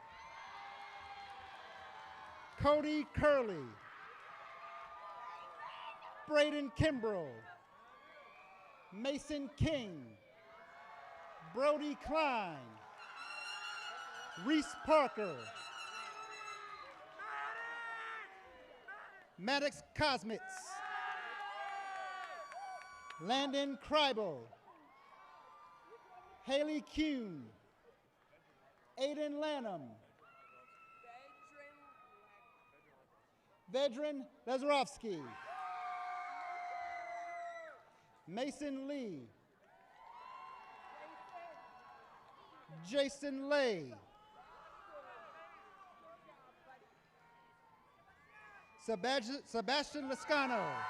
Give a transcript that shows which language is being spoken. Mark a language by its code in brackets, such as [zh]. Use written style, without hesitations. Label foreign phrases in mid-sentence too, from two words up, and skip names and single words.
[en] Cody Curley. Braden Kimbrell. Mason King. Brody Klein. Reese Parker. Maddox Cosmits. Landon Kreibel. Haley Kuhn. Aiden Lanham. Vedran Lazarovsky. Mason Lee. Jason Lay. Sebastian Lascano.